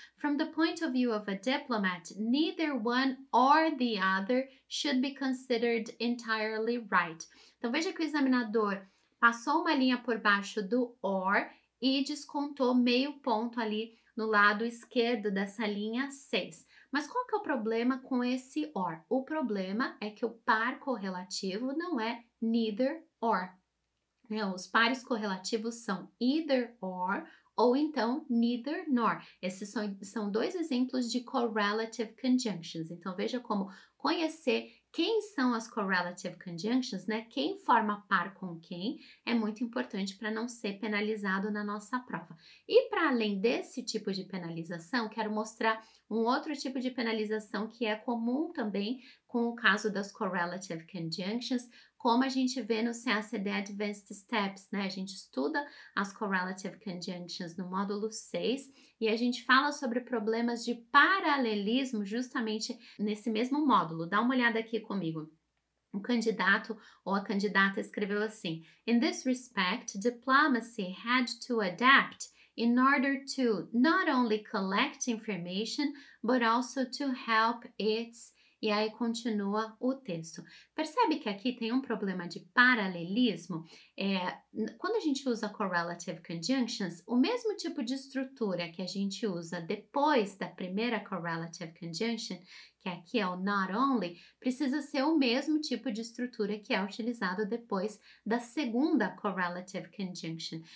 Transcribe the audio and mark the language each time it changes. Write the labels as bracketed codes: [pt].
[en] From the point of view of a diplomat, neither one or the other should be considered entirely right. [pt] Então, veja que o examinador passou uma linha por baixo do or e descontou meio ponto ali no lado esquerdo dessa linha 6. Mas qual que é o problema com esse or? O problema é que o par correlativo não é neither or. Os pares correlativos são either or ou então neither nor. Esses são dois exemplos de correlative conjunctions. Então, veja como conhecer quem são as correlative conjunctions, né? Quem forma par com quem é muito importante para não ser penalizado na nossa prova. E para além desse tipo de penalização, quero mostrar um outro tipo de penalização que é comum também com o caso das correlative conjunctions, como a gente vê no CACD Advanced Steps, né? A gente estuda as correlative conjunctions no módulo 6 e a gente fala sobre problemas de paralelismo justamente nesse mesmo módulo. Dá uma olhada aqui comigo. O candidato ou a candidata escreveu assim: [en] In this respect, diplomacy had to adapt in order to not only collect information, but also to help its. [pt] E aí continua o texto. Percebe que aqui tem um problema de paralelismo? Quando a gente usa correlative conjunctions, o mesmo tipo de estrutura que a gente usa depois da primeira correlative conjunction, que aqui é o not only, precisa ser o mesmo tipo de estrutura que é utilizado depois da segunda correlative conjunction.